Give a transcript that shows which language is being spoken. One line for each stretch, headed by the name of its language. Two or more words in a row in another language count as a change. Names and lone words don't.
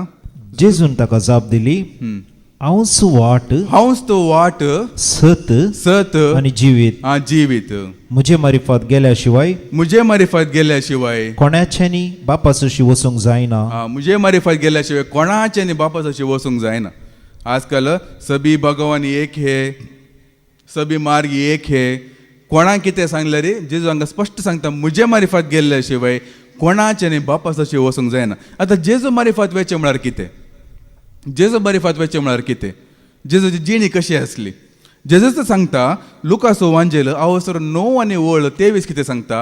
Konkani: जेजून ताका जाप दिली, हांवच तो वाट, सत आनी जिवीत. म्हजे मारिफत गेल्या शिवाय कोणाच्यानी बापासाची वचूंक जायना. म्हजे मारिफत गेल्या शिवाय कोणाच्यानी बापासाची वचूंक जायना.
Hindi: आजकाल सभी भगवान एक है, सभी मार्ग एक है.
Konkani: कोणाक कितें सांगलें रे, जेजू हांगा स्पश्ट सांगता म्हजे मारिफत गेल्ल्या शिवाय कोणाच्यानी बापासाची वचूंक जायना. आतां जेजू मारिफत वेचें म्हळ्यार कितें, जेजू मारिफत वेचें म्हळ्यार कितें, जेजूची जिणी कशी आसली, जेजस सांगता लुकासो वांजेल अवसर 9 आनी 23 कितें सांगता.